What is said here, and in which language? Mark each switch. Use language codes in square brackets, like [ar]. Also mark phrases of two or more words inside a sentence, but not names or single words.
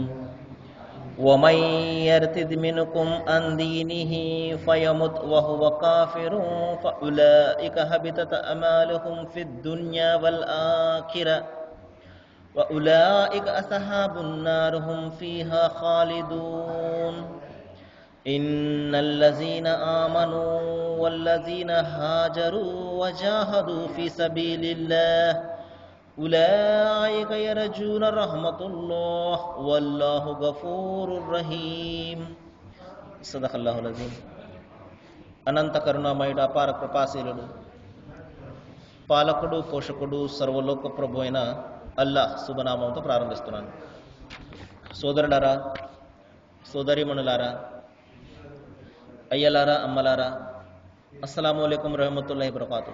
[ar] ومن يرتد منكم عن دينه فيمت وهو كافر فأولئك هبطت أعمالهم في الدنيا والآخرة وأولئك أصحاب النار هم فيها خالدون إن الذين آمنوا والذين هاجروا وجاهدوا في سبيل الله أولئك يرجون رحمة الله والله غفور رحيم صدق الله العظيم [te] అనంత కరుణామయుడు అపార కృపాశీలుడు పాలకుడు పోషకుడు సర్వలోక ప్రభు అయిన అల్లాహ్ శుభనామంతో ప్రారంభిస్తున్నాను. సోదరులారా, సోదరీమణులారా, అయ్యలారా, అమ్మలారా, [ar] السلام عليكم ورحمة الله وبركاته.